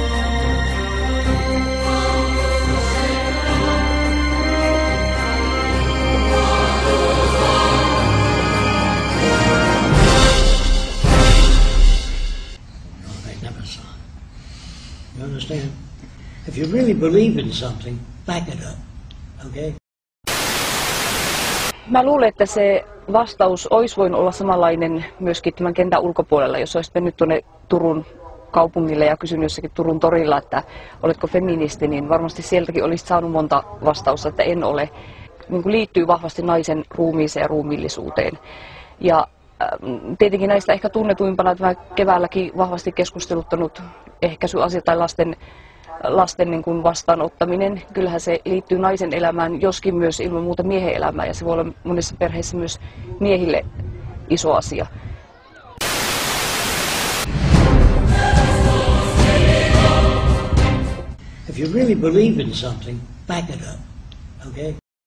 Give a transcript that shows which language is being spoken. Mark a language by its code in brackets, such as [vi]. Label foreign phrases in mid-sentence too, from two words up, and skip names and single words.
[en] You understand? If you really believe in something, back it up, okay? [fi] Mä luulen, että se vastaus olisi voinut olla samanlainen myöskin tämän kentän ulkopuolella, jos olisit mennyt tuonne Turun kaupungille ja kysynyt jossakin Turun torilla, että oletko feministi, niin varmasti sieltäkin olisit saanut monta vastausta, että en ole. Niin kuin liittyy vahvasti naisen ruumiiseen ja ruumiillisuuteen. Ja tietenkin näistä ehkä tunnetuimpana tämä keväälläkin vahvasti keskusteluttanut ehkäisyasia tai lasten niin kuin vastaanottaminen. Kyllähän se liittyy naisen elämään, joskin myös ilman muuta miehen elämään, ja se voi olla monissa perheissä myös miehille iso asia. [en] If you really believe in something, back it up, okay?